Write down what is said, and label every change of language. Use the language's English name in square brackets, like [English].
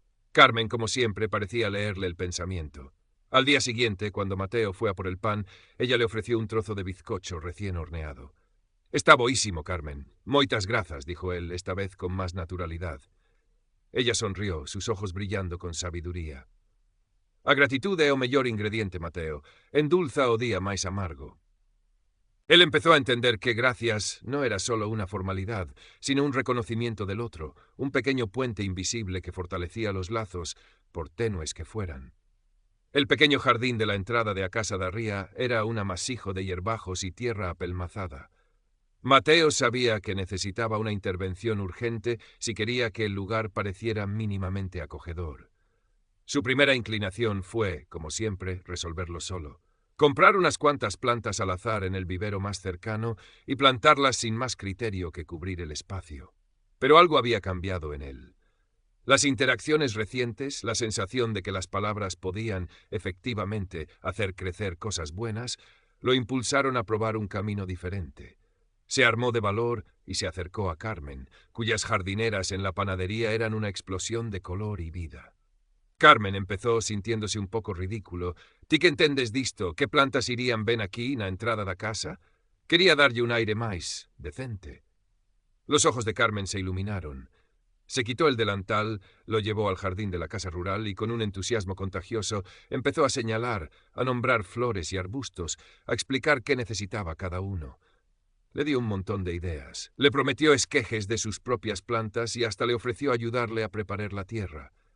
[Spanish] Carmen, como siempre, parecía leerle el pensamiento. Al día siguiente, cuando Mateo fue a por el pan, ella le ofreció un trozo de bizcocho recién horneado. [Galician] «Está boísimo, Carmen. Moitas grazas», [Spanish] dijo él, esta vez con más naturalidad. Ella sonrió, sus ojos brillando con sabiduría. [Galician] «A gratitude é o mellor ingrediente, Mateo. Endulza o día máis amargo». [Spanish] Él empezó a entender que gracias no era solo una formalidad, sino un reconocimiento del otro, un pequeño puente invisible que fortalecía los lazos, por tenues que fueran. El pequeño jardín de la entrada de a casa de Ría era un amasijo de hierbajos y tierra apelmazada. Mateo sabía que necesitaba una intervención urgente si quería que el lugar pareciera mínimamente acogedor. Su primera inclinación fue, como siempre, resolverlo solo. Comprar unas cuantas plantas al azar en el vivero más cercano y plantarlas sin más criterio que cubrir el espacio. Pero algo había cambiado en él. Las interacciones recientes, la sensación de que las palabras podían, efectivamente, hacer crecer cosas buenas, lo impulsaron a probar un camino diferente. Se armó de valor y se acercó a Carmen, cuyas jardineras en la panadería eran una explosión de color y vida. Carmen empezó sintiéndose un poco ridículo. [Galician] «Ti que entendes disto, que plantas irían ben aquí na entrada da casa?» Quería darlle un aire máis decente. [Spanish] Los ojos de Carmen se iluminaron. Se quitó el delantal, lo llevó al jardín de la casa rural y con un entusiasmo contagioso empezó a señalar, a nombrar flores y arbustos, a explicar qué necesitaba cada uno. Le dio un montón de ideas. Le prometió esquejes de sus propias plantas y hasta le ofreció ayudarle a preparar la tierra.